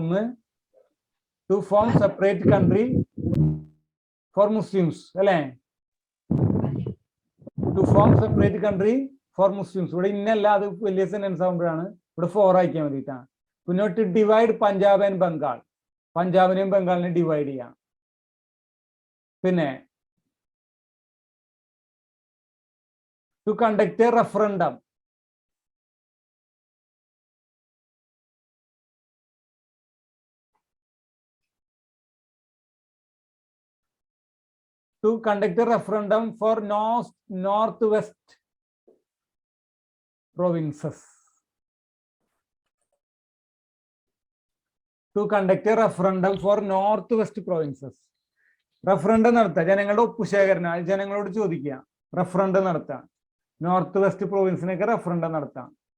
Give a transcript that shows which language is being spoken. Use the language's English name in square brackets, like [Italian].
[English] ഒന്ന്, to form separate country for Muslims, [Malayalam] അല്ലേ? [English] To form separate country for Muslims. [Malayalam] ഇവിടെ ഇന്നല്ല, അത് വലിയ സെന്റൻസ് ആകുമ്പോഴാണ് ഇവിടെ 4 ആക്കിയാൽ മതിയിട്ടാണ്. [English] പിന്നെ to divide Punjab and Bengal, [Malayalam] പഞ്ചാബിനെയും ബംഗാളിനെയും divide ചെയ്യാം. പിന്നെ [English] To conduct a referendum, to conduct a referendum for northwest provinces. To conduct a referendum for northwest provinces. [Malayalam] Referendum നടത്തുക, ജനങ്ങളുടെ ഒപ്പുശേഖരണം, ജനങ്ങളോട് ചോദിക്കുക, റഫറൻഡം നടത്താം. നോർത്ത് വെസ്റ്റ് പ്രൊവിൻസിനൊക്കെ റഫറൻഡം നടത്താം.